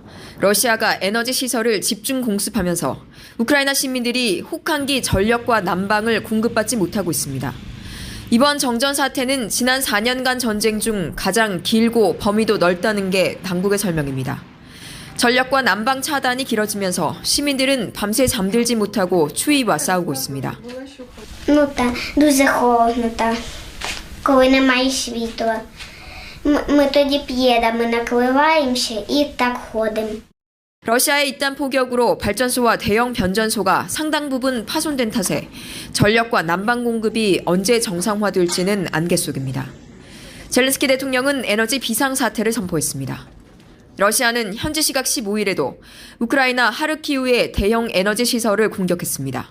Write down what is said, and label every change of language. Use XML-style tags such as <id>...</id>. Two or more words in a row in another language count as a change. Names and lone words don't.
<ko>러시아가 에너지 시설을 집중 공습하면서 우크라이나 시민들이 혹한기 전력과 난방을 공급받지 못하고 있습니다. 이번 정전 사태는 지난 4년간 전쟁 중 가장 길고 범위도 넓다는 게 당국의 설명입니다. 전력과 난방 차단이 길어지면서 시민들은 밤새 잠들지 못하고 추위와 싸우고 있습니다.</ko> <uk>Дуже холодно так, коли немає світла. Ми тоді п'єдемо, накриваємося і так ходимо.</uk> <ko>러시아의 잇단 포격으로 발전소와 대형 변전소가 상당 부분 파손된 탓에 전력과 난방 공급이 언제 정상화될지는 안개 속입니다. 젤렌스키 대통령은 에너지 비상사태를 선포했습니다. 러시아는 현지 시각 15일에도 우크라이나 하르키우의 대형 에너지 시설을 공격했습니다.</ko>